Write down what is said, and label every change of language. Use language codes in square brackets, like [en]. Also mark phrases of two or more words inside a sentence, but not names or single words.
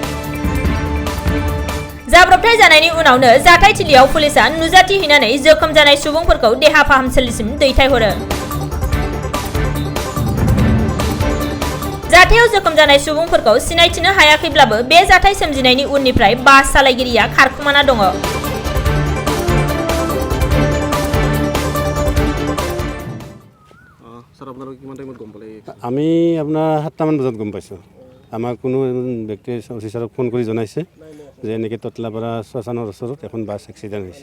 [brx] जाब्रबथाय जानायनि उनावनो जाथायथिलियाव पुलिसा नुजाथि हैनानै जोखोम जानाय सुबुंफोरखौ देहा फाहामसालिसिम दैथायहरो। जाथायाव जोखोम जानाय सुबुंफोरखौ सिनायथिनो हायाखैब्लाबो बे जाथाय सोमजिनायनि उननिफ्राय बास सालायगिरिया खारखुमाना दङ। [as] আমি আপোনাৰ 7টামান বজাত গম পাইছোঁ। আমাক কোনো ব্যক্তি অফিচাৰক ফোন কৰি জনাইছে যে এনেকৈ টটলাপাৰা শ্মশানৰ ওচৰত এখন [en] bus accident [as] হৈছে।